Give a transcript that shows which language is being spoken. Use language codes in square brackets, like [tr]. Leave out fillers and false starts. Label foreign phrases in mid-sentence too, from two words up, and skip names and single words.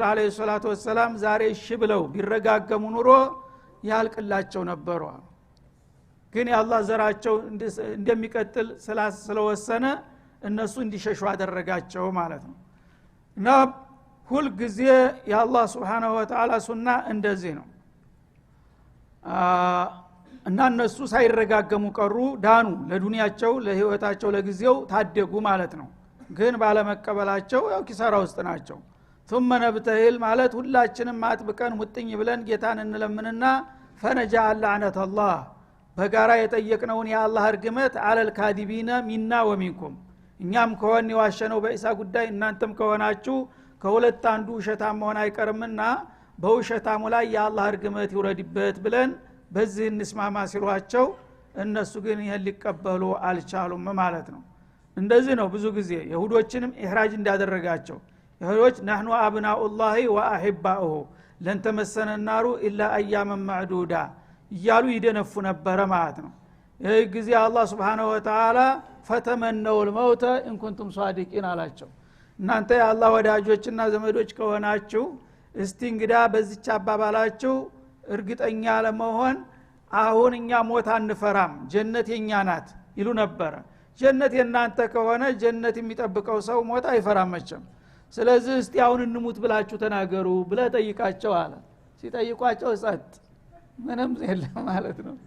[ar] عليه الصلاة والسلام [am] ዛሬ እሺ ብለው ቢረጋገሙ ኑሮ ያልቅላቸው ነበሩ ግን የአላህ ዘራቸው እንደሚቀጥል ስለወሰነ እነሱ እንዲሸሹ አደረጋቸው ማለት ነው እና ሁሉ ጊዜ የአላህ [ar] سبحانه وتعالى [am] ሱና እንደዚህ ነው እና እነሱ ሳይረጋገሙ ቀሩ ዳኑ ለዱንያቸው ለህይወታቸው ለጊዜው ታደጉ ማለት ነው ግን ባለመቀበላቸው ያው ኪሳራ ውስጥ ናቸው [ar] ثم نبتهل [am] ማለት ሁላችንም አጥብቀን ሙጥኝ ብለን ጌታን እንለምንና [ar] فنجعل لعنة الله [am] በጋራ የጠየቅነውን የአላህ እርግመት [ar] على الكاذبين منا ومنكم [am] እኛም ከሆነ የዋሸነው በኢሳ ጉዳይ እናንተም ከሆናችሁ ከሁለት አንዱ ሸታም መሆን አይቀርምና በውሸታሙ ላይ የአላህ እርግመት ይውረድበት ብለን በዚህ እንስማማ ሲሏቸው እነሱ ግን ይሄን ሊቀበሉ አልቻሉም ማለት ነው እንደዚህ ነው ብዙ ጊዜ ይሁዶችንም ኢህራጅ እንዳደረጋቸው ይሁዶች نحن [ar] ابناء الله واحباؤه لن تمسنا النار الا اياما معدوده [am] እያሉ ይደነፉ ነበር ማለት ነው ይሄ ጊዜ አላህ [ar] سبحانه وتعالى [am] ፈተመነው [ar] الموت ان كنتم صادقين [am] አላቸው እናንተ የአላህ ወዳጆችና ዘመዶች ከሆናችሁ እስቲ እንግዳ በዚች አባባላችሁ እርግጠኛ ለመሆን አሁን እኛ ሞት አንፈራም ጀነት የኛ ናት ይሉ ነበር ጀነት የናንተ ከሆነ ጀነት የሚጠብቀው ሰው ሞት አይፈራም መቼም ስለዚህ እስቲ አሁን እንሙት ብላችሁ ተናገሩ ብለ ጠይቃቸው አለ ሲጠይቋቸው ጸጥ ምንም የለም ማለት ነው